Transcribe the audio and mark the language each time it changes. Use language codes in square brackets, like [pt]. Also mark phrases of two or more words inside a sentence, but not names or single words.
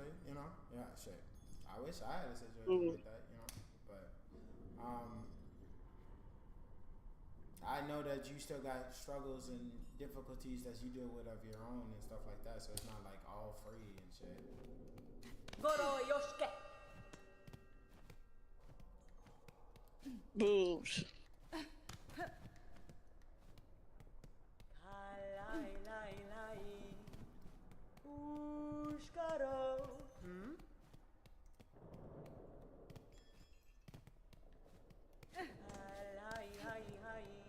[en] You know? Yeah, shit. I wish I had a situation like that. You know, but I know that you still got struggles and difficulties that you deal with of your own and stuff like that. So it's not like all free and shit. Goro Yoshike. Boobs. Lai lai lai. Ushkaro. Lai hai hai.